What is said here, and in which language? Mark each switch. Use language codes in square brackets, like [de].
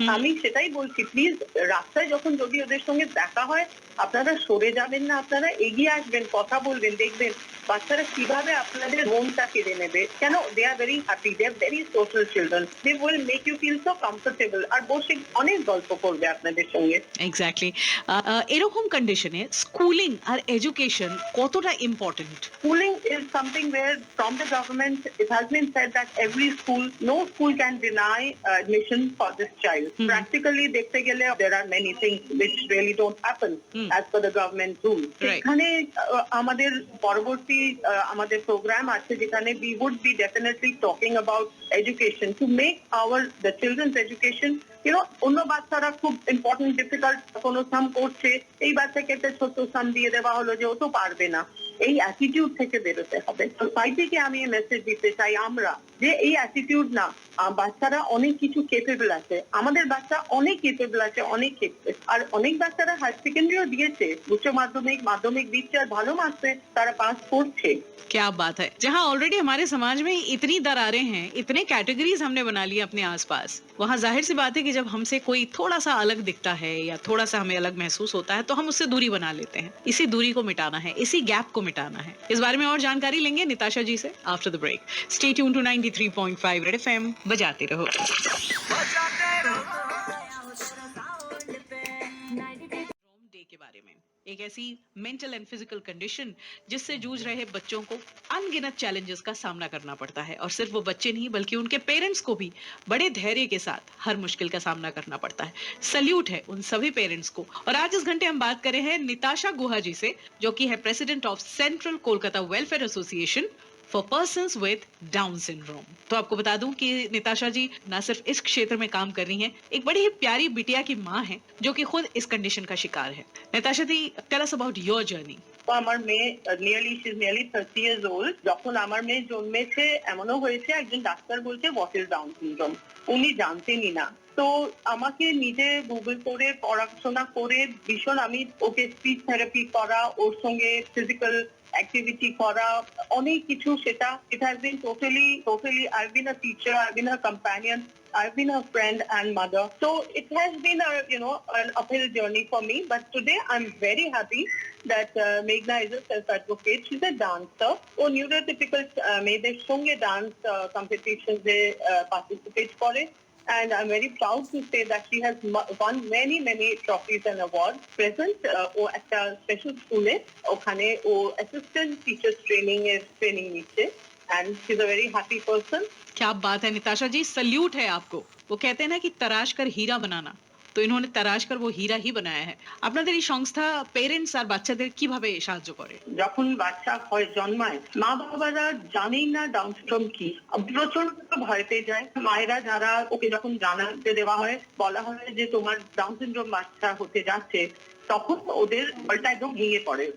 [bn] আমি সেটাই বলছি, প্লিজ রাস্তায় যখন যদি ওদের সঙ্গে দেখা হয়, আপনারা সরে যাবেন না, আপনারা এগিয়ে আসবেন, কথা বলবেন, দেখবেন বাচ্চারা কিভাবে আপনাদের মনটা কেড়ে নেবে। কেন? [en] they are very happy, they are very social children, they will make you feel so comfortable, [bn] আর বসে অনেক গল্প করবে আপনাদের সঙ্গে। [en] Exactly. [bn] এরকম কন্ডিশনে স্কুলিং আর এডুকেশন কতটা important? [en] Schooling is something where from the government it has been said that every school, no school can deny admission for this child. Practically [bn] দেখতে গেলে [en] there are many things which really don't happen as per the government rules. [bn] এখানে আমাদের পরবর্তী আমাদের programme আছে যেখানে [en] we would be definitely talking about education to make the children's education, [bn] অন্য বাচ্চারা খুব ইম্পর্টেন্ট ডিফিকাল্ট কোনো সাম করছে, এই বাচ্চাকে একটা ছোট সাম দিয়ে দেওয়া হলো যে ও তো পারবে না, এই অ্যাটিটিউড থেকে বেরোতে হবে। সোসাইটিকে আমি মেসেজ দিতে চাই আমরা, যে এই অ্যাটিটিউড না, বাচ্চারা অনেক কিছু কেপেবল আছে, আমাদের বাচ্চা অনেক কেপেবল আছে, অনেক ক্ষেত্রে। আর অনেক বাচ্চারা হায়ার সেকেন্ডারিও দিয়েছে, উচ্চ মাধ্যমিক, মাধ্যমিক দিচ্ছে, আর ভালো মার্কসে তারা পাস করছে। [hi] क्या बात है। जहां ऑलरेडी हमारे समाज में इतनी दरारें हैं, इतने कैटेगरीज हमने बना ली अपने आसपास, वहां जाहिर सी बात है कि जब हमसे कोई थोड़ा सा अलग दिखता है या थोड़ा सा हमें अलग महसूस होता है तो हम उससे दूरी बना लेते हैं। इसी दूरी को मिटाना है, इसी गैप को मिटाना है। इस बारे में और जानकारी लेंगे निताशा जी से [en] After the break. Stay tuned to 93.5 red FM, [hi] बजाते रहो। डे के बारे में, एक ऐसी मेंटल एंड फिजिकल कंडीशन जिससे जूझ रहे बच्चों को अनगिनत चैलेंजेस का सामना करना पड़ता है, और सिर्फ वो बच्चे नहीं बल्कि उनके पेरेंट्स को भी बड़े धैर्य के साथ हर मुश्किल का सामना करना पड़ता है। सल्यूट है उन सभी पेरेंट्स को। और आज इस घंटे हम बात कर रहे हैं निताशा गुहा जी से, जो कि है president of central Kolkata welfare association for persons with down syndrome. तो आपको बता दूं कि निताशा जी ना सिर्फ इस क्षेत्र में काम कर रही हैं, एक बड़ी ही प्यारी बिटिया की माँ हैं जो कि खुद इस कंडीशन का शिकार है। निताशा जी, [en] Tell us about your journey. [bn] আমার মেয়ে [en] Nearly 30 years old. [bn] যখন আমার মেয়ে জন্মেছে এমনও হয়েছে একজন ডাক্তার বলছে [en] what is Down syndrome, [bn] উনি জানতেনই না। তো আমাকে নিজে গুগল করে পড়াশোনা করে ভীষণ আমি ওকে স্পিচ থেরাপি করা, ওর সঙ্গে ফিজিক্যাল অ্যাক্টিভিটি করা, অনেক কিছু সেটা [en] it has been totally I've been a teacher, I've been her companion, I've been her friend and mother. So it has been an uphill journey for me, but today I'm very happy that Meghna is a self-advocate. She's a dancer. [bn] O neurotypical মেয়েদের সঙ্গে dance competitions এ participate করে. [en] And I'm very proud to say that she has won many trophies and awards. [bn] Present ও একটা special school এ ওখানে ও assistant teachers training নিচ্ছে, [en] and she's a very happy person. [hi] क्या बात है निताशा जी, salute है आपको। वो कहते हैं ना कि तराश कर हीरा बनाना, তো ইन्होंने तराश कर वो हीरा ही बनाया है। [bn] আপনাদের এই সংস্থা পেরেন্টস আর বাচ্চাদের কিভাবে সাহায্য করে? যখন বাচ্চা হয় জন্মায়, মা বাবারা জানেই না ডাউন সিনড্রোম কি, প্রচন্ড ভয় পেয়ে যায়। মায়েরা যারা ওকে যখন জানাতে দেওয়া হয়, বলা হয় যে তোমার ডাউন সিনড্রোম বাচ্চা হতে যাচ্ছে, তখন ওদের বলটা একদম ভেঙে পড়ে।